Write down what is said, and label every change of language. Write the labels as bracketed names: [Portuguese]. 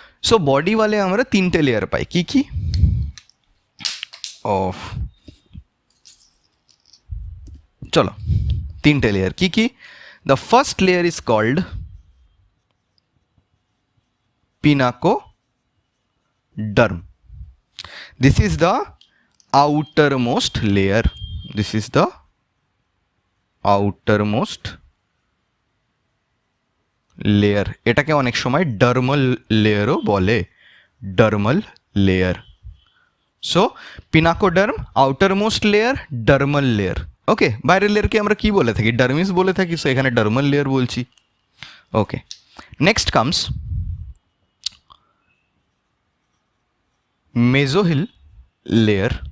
[Bangla] So body ওয়ালে আমরা তিনটে লেয়ার পাই। কি কি? অফ, চলো, তিনটে লেয়ার কি কি? [English] The first layer is called pinacoderm. This is the outermost layer. This is the outermost layer. [Bangla] এটাকে অনেক সময় ডার্মাল লেয়ারও বলে, dermal layer. [English] So pinacoderm, outermost layer, dermal layer. [Bangla] ওকে, বাইরের লেয়ারকে আমরা কি বলে থাকি? ডার্মিস বলে থাকি। সো এখানে ডার্মাল লেয়ার বলছি। [English] Okay, next comes mesohyl layer.